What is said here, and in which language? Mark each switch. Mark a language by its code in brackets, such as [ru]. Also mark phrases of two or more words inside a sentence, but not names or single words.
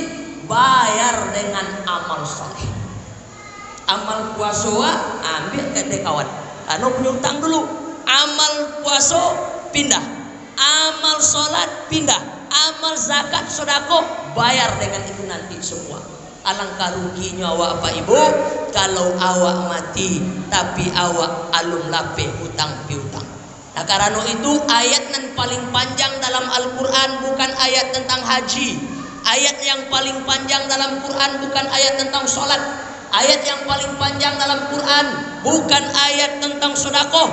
[id] Bayar dengan amal soleh. Amal puasa ambil ke kawan. Anu punya utang dulu. Amal puasa pindah. Amal sholat pindah. Amal zakat sodako bayar dengan itu nanti semua. [min] Alangkah ruginya awak Pak Ibu kalau awak mati tapi awak alum lape hutang piutang. [id] Nah karena itu ayat yang paling panjang dalam Al-Quran bukan ayat tentang haji. Ayat yang paling panjang dalam Quran bukan ayat tentang sholat. Ayat yang paling panjang dalam Quran bukan ayat tentang sedekah.